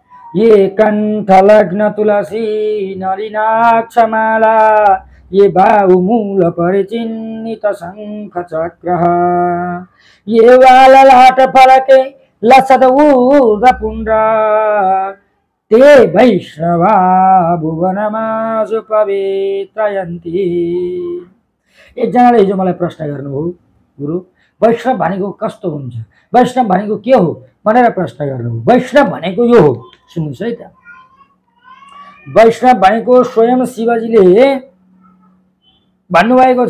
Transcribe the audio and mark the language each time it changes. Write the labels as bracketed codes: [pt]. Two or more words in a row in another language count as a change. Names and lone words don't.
[sa] ये कंठलग्न तुलसी नलिनाक्षमाला ये बाहुमूल परिचिन्नित शंख चक्र ये वाललाट फलके लसद ऊर्ध्वपुण्ड ते वैष्णवा भुवनमासु पवित्रयन्ति। [ne] एकजनाले हिजो मलाई प्रश्न गर्नुभयो, गुरु वैष्णव भनेको कस्तो हुन्छ, वैष्णव भनेको के हो भनेर प्रश्न गर्नुभयो। वैष्णव भनेको यो हो, सुन्नुस् है त। वैष्णव भनेको स्वयं शिवजीले भन्नुभएको छ।